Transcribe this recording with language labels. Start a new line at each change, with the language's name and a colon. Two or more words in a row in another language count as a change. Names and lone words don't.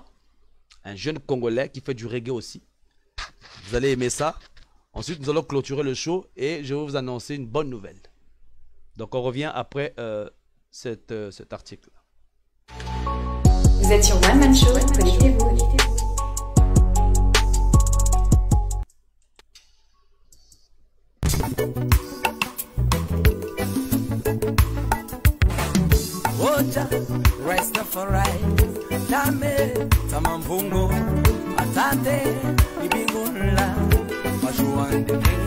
French: Un jeune Congolais qui fait du reggae aussi. Vous allez aimer ça. Ensuite, nous allons clôturer le show et je vais vous annoncer une bonne nouvelle. Donc, on revient après cet article-là. Vous êtes sur One Man Show, connectez-vous. Oja, Rastafari, Dame, Tamampungo, Atate, Ibingula, Mashuande,